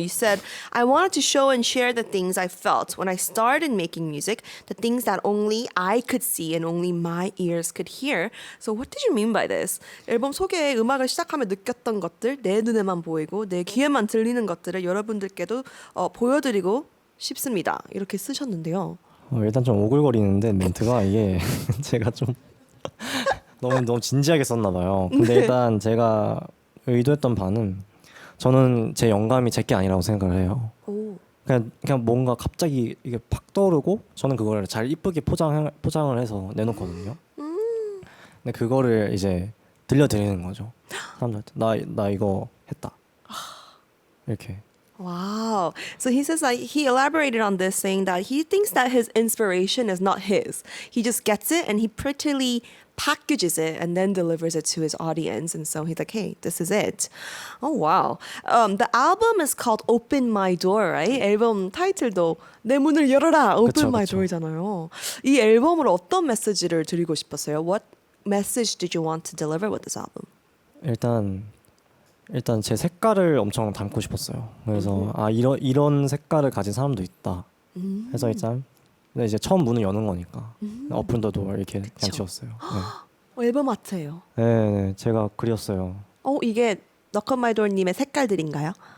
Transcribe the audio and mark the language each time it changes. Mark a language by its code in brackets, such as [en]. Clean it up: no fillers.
[en] You said, I wanted to show and share the things I felt when I started making music, the things that only I could see and only my ears could hear. So what did you mean by this? [ko] 앨범 소개에 음악을 시작하며 느꼈던 것들, 내 눈에만 보이고 내 귀에만 들리는 것들을 여러분들께도 보여드리고 싶습니다. 이렇게 쓰셨는데요. 일단 좀 오글거리는데 멘트가 이게 제가 좀 너무 진지하게 썼나 봐요. 근데 일단 제가 의도했던 바는 저는 제 영감이 제게 아니라고 생각을 해요. 오. 그냥 뭔가 갑자기 이게 팍 떠오르고 저는 그걸 잘 이쁘게 포장을 해서 내놓거든요. 근데 그거를 이제 들려드리는 거죠. 사람들한테 나 이거 했다. 이렇게. [en] Wow. So he says that he elaborated on this saying that he thinks that his inspiration is not his. He just gets it and he prettily packages it and then delivers it to his audience. And so he's like, hey, this is it. Oh, wow. The album is called Open My Door, right? [ko] 앨범 타이틀도 내 문을 열어라, Open My Door잖아요. 이 앨범으로 어떤 메시지를 드리고 싶었어요? [en] What message did you want to deliver with this album? [ko] 일단 제 색깔을 엄청 담고 싶었어요. 그래서 이런 색깔을 가진 사람도 있다. 해서 일단 근데 이제 처음 문을 여는 거니까 오픈 더 도어 이렇게 그냥 지었어요. 네. 앨범 아트예요. 네, 제가 그렸어요. 이게 노크온마이도어님의 색깔들인가요?